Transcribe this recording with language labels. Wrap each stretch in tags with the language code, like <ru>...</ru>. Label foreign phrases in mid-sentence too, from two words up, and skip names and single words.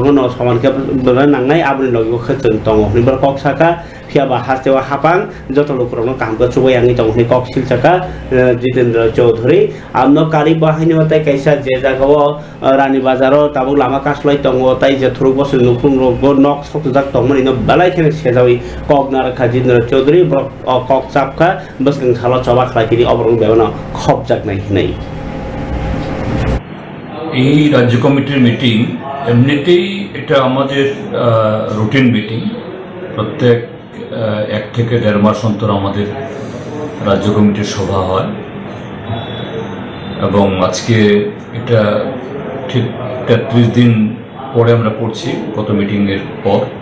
<trp>no samanke nangnai abni logi khachung tong ni borok saka fiaba hastewa hapang joto lukurok no kamka chubayangi tong ni kok silchaka Jitendra Chaudhary amno kari bahini tai kaisa je jagao Rani Bazaro tabuk lama kaslai tongo tai je thuruk bosu nukung rok nok sokjak tongmani no balai khene sejawi kok narakha Jitendra Chaudhary kok sapka basgang salo choba khlaikini obrong bebana khobjak nai nei</trp> <bn>এই রাজ্য কমিটির মিটিং এমনিতেই এটা আমাদের</bn> <en>routine meeting</en> <bn>প্রত্যেক 1 থেকে 1.5 মাস অন্তর আমাদের রাজ্য কমিটির সভা হয় এবং আজকে এটা ঠিক 33 দিন পরে আমরা করছি গত মিটিং এর পর</bn>